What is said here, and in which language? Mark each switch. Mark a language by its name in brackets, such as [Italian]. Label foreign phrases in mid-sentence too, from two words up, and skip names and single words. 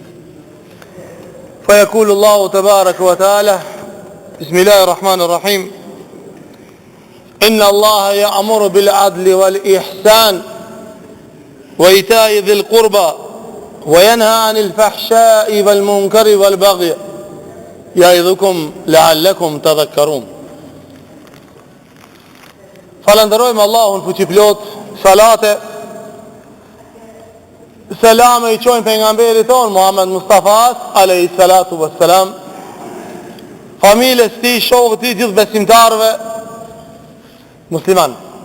[Arabic] فيقول الله تبارك وتعالى بسم الله الرحمن الرحيم إن الله يأمر بالعدل والإحسان وإيتاء ذي القربى وينهى عن الفحشاء والمنكر والبغي يعظكم لعلكم تذكرون. [Albanian] Falenderojmë Allahun fuqiplot, salate, selame I qojmë pejgamberit ton Muhammed Mustafas [Arabic] عليه الصلاة والسلام, [Albanian] familjes tij, shokëve tij, gjithë besimtarëve musliman.